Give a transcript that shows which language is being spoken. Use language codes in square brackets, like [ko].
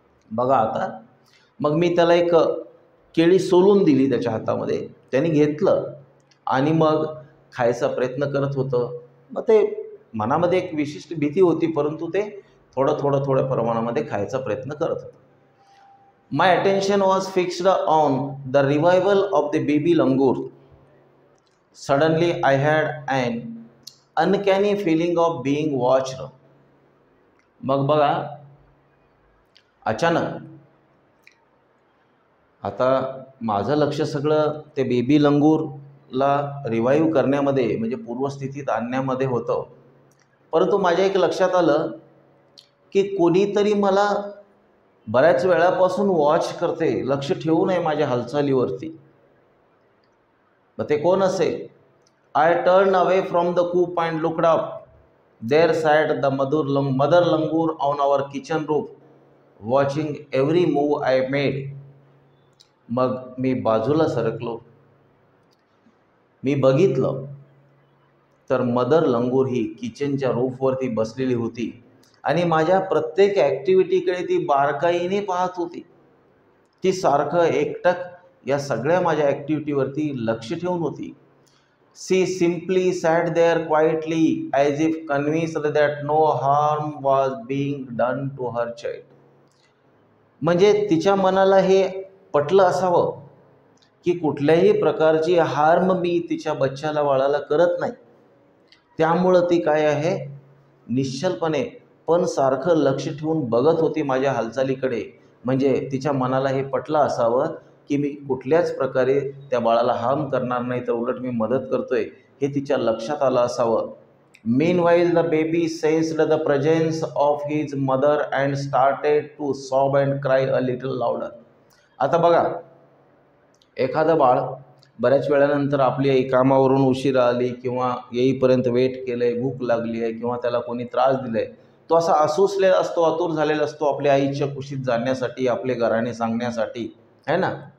[mr] बघा, आता मग मी त्याला एक केळी सोलून दिली त्याच्या हातामध्ये, त्याने घेतलं आणि मग खायचा प्रयत्न करत होतं. मग ते मनामध्ये एक विशिष्ट भीती होती, परंतु ते थोडं प्रमाणामध्ये खायचा प्रयत्न करत होतं. [en] My attention was fixed on the revival of the baby langur. Suddenly I had an uncanny feeling of being watched. [mr] मग बघा, अचानक आता माझं लक्ष सगळं ते बेबी लंगूरला रिवाईव्ह करण्यामध्ये, म्हणजे पूर्वस्थितीत आणण्यामध्ये होतं. परंतु माझ्या एक लक्षात आलं की कोणीतरी मला बऱ्याच वेळापासून वॉच करते, लक्ष ठेवून आहे माझ्या हालचालीवरती. मग ते कोण असेल? [en] I turned away from the coop and looked up. There sat the mother langur on our kitchen roof, watching every move I made. [mr] मग मी बाजूला सरकलो. मी बघितलं तर मदर लंगूर ही किचनच्या रूफवरती बसलेली होती आणि माझ्या प्रत्येक ॲक्टिव्हिटीकडे ती बारकाईने पाहत होती. ती सारखं एकटक या सगळ्या माझ्या ॲक्टिव्हिटीवरती लक्ष ठेवून होती. [en] She simply sat there quietly as if convinced that no harm was being done to her child. [mr] म्हणजे तिच्या मनाला हे पटलं असावं की कुठल्याही प्रकारची हार्म मी तिच्या बच्चाला बाळाला करत नाही. त्यामुळं ती काय आहे, निश्चलपणे पण सारखं लक्ष ठेवून बघत होती माझ्या हालचालीकडे. म्हणजे तिच्या मनाला हे पटलं असावं की मी कुठल्याच प्रकारे त्या बाळाला हार्म करणार नाही, तर उलट मी मदत करतोय हे तिच्या लक्षात आलं असावं. [en] Meanwhile, the baby sensed the presence of his mother and started to sob and cry a little louder. [mr] आता बघा, एखादं बाळ बऱ्याच वेळानंतर आपली आई कामावरून उशिरा आली किंवा येईपर्यंत वेट केलंय, भूक लागली आहे किंवा त्याला कोणी त्रास दिलाय, तो असा आसूसलेला असतो, आतुर झालेला असतो आपल्या आईच्या कुशीत जाण्यासाठी, आपले घराणे सांगण्यासाठी, है ना.